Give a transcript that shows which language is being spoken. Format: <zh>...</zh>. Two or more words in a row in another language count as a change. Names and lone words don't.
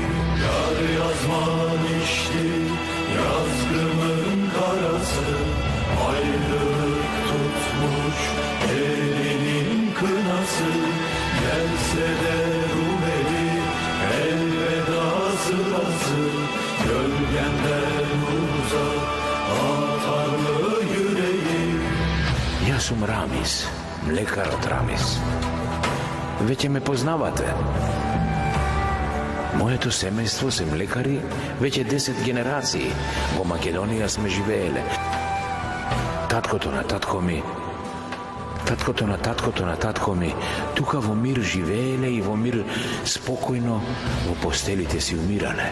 <tr>Yar yazman içti yazgımın karası, ayrılık tutmuş elinin kınası. Gelse de Rumeli elveda sırası, gölgenden uzak atar mı yüreği?</tr> <mk>Јас сум Рамис, млекар од Рамис. Веќе ме познавате. Моето семејство се млекари веќе 10 генерации. Во Македонија сме живееле. Таткото на татко ми, таткото на таткото на татко ми, тука во мир живееле и во мир спокојно во постелите си умирале.</mk>